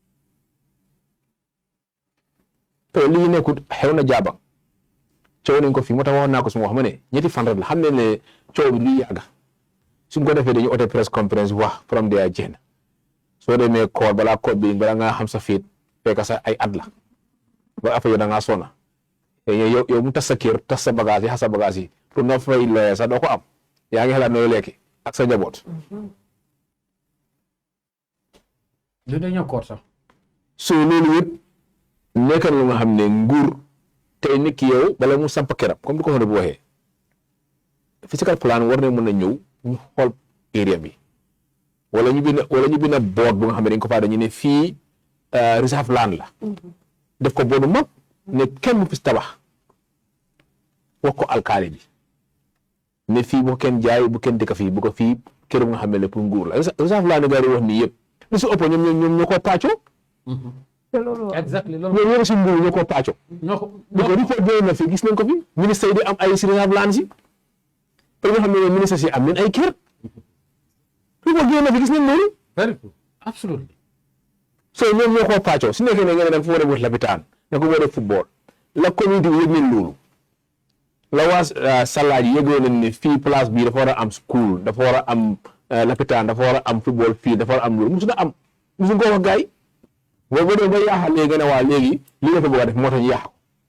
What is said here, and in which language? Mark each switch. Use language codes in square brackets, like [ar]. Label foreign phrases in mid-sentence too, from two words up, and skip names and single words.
[wo] te lii nekkut xew na jaaba coow nañ ko fii moo tax waxoon naa ko suma wax ma ne ñetti fan rek la xam ne coow bi luy yàgga suñ ko defee dañuy oote [en] press conference [wo] wax [en] from there [wo] jeex soo demee koor balaa koor bi balaa nga xam sa fiit fekk sa ay at la ba affaire yow da ngaa sonna yow mu tas sa kër tas sa bagage yi xas sa bagage yi pour nga fay loyer sax doo ko am yaa ngi xalaat nooy lekki ak sa njaboot. li dañoo koor sax. so loolu yëpp nekk na lu nga xam ne nguur tey nit ki yow bala mu samp këram comme du ko xool bu waxee [en] physical plan [wo] war na mën a ñëw ñu xool area bi wala ñu bind board bu nga xam ne dañ ko faa dañu ne fii [en] reserve land [wo] la. def ko boobu mag ne kenn mu fi tabax wax ko alkaali bi ne fii bu kenn jaay bu kenn dëkk fii bu ko fii kër bu nga xam ne pour nguur la [en] reserve land [wo] gars yi wax nii yëpp li si ëpp ñoom ñoo ko pàccoo. [en] exactly [wo] loolu ñoom ñoo si nguur ñoo ko pàccoo. ñoo ko report boobu na fi gis nañ ko fi ministre yi di am ay si [en] reserve land [wo] si te nga xam ne ministre si am nañ ay kër report boobu na fi gis nañ loolu. [en] very good absolutely. [wo] so ñoom ñoo ko pàccoo su nekkee ne nga ne nag fu war a wut lapitaan ne ko war a football la communauté bi yëg nañ loolu la waa Salaaji yëgoo nañ ne fii place bii dafa war a am school dafa war a am lapitaan dafa war a am football fii dafa war a am loolu musu na am musu ko wax gars yi boo dem ba yaaxal léegi ne waa léegi li nga fa bëgg a def moo tax ñu yaax ko